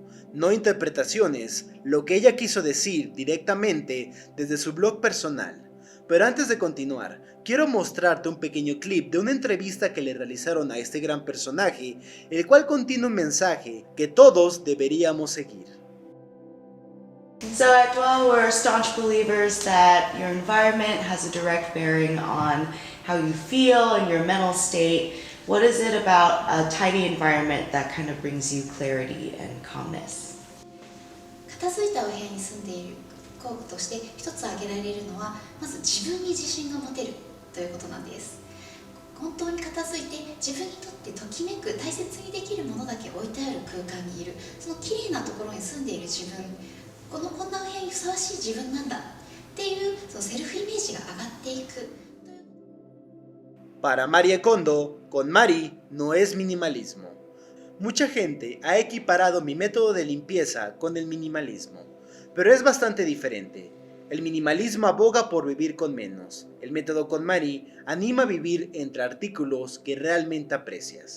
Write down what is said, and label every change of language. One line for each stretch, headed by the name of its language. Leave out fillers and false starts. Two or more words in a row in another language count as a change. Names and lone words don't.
Spanish: No interpretaciones, lo que ella quiso decir directamente desde su blog personal. Pero antes de continuar, quiero mostrarte un pequeño clip de una entrevista que le realizaron a este gran personaje, el cual contiene un mensaje que todos deberíamos seguir.
English: So at Dwell, we're staunch believers that your environment has a direct bearing on how you feel and your mental state. What is it about a tidy environment that kind of brings you clarity and calmness?
Japanese: 片付いたお部屋に住んでいる効果として一つ挙げられるのは、まず自分に自信が持てるということなんです。本当に片付いて自分にとってときめく大切にできるものだけ置いてある空間にいる、その綺麗なところに住んでいる自分、こんなお部屋にふさわしい自分なんだっていう、そのセルフイメージが上がっていく。
Spanish: Para Marie Kondo, con Mari no es minimalismo. Mucha gente ha equiparado mi método de limpieza con el minimalismo, pero es bastante diferente. El minimalismo aboga por vivir con menos. El método con Mari anima a vivir entre artículos que realmente aprecias.